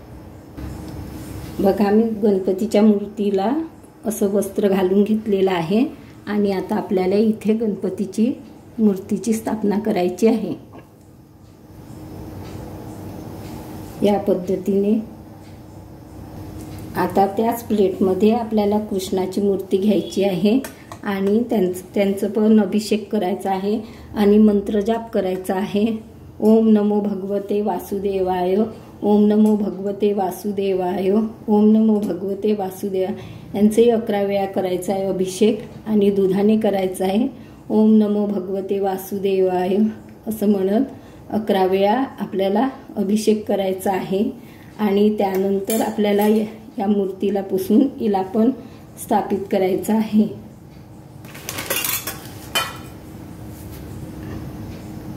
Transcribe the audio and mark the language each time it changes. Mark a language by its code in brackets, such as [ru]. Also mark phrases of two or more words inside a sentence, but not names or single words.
[mr] बघा, मी गणपतीच्या मूर्तीला असं वस्त्र घालून घेतलेलं आहे, आणि आता आपल्याला इथे गणपतीची मूर्तीची स्थापना करायची आहे या पद्धतीने। आता त्याच प्लेटमध्ये आपल्याला कृष्णाची मूर्ती घ्यायची आहे आणि त्यांचं पण अभिषेक करायचा आहे आणि मंत्र जाप करायचा आहे। [sa] ओम नमो भगवते वासुदेवाय, ओम नमो भगवते वासुदेवाय, ओम नमो भगवते वासुदेवाय [mr] यांचंही 11 वेळा करायचा आहे अभिषेक, आणि दुधाने करायचा आहे। [sa] ओम नमो भगवते वासुदेवाय [mr] असं म्हणत 11 वेळा आपल्याला अभिषेक करायचा आहे, आणि त्यानंतर आपल्याला या मूर्तीला पुसून हिला पण स्थापित करायचं आहे।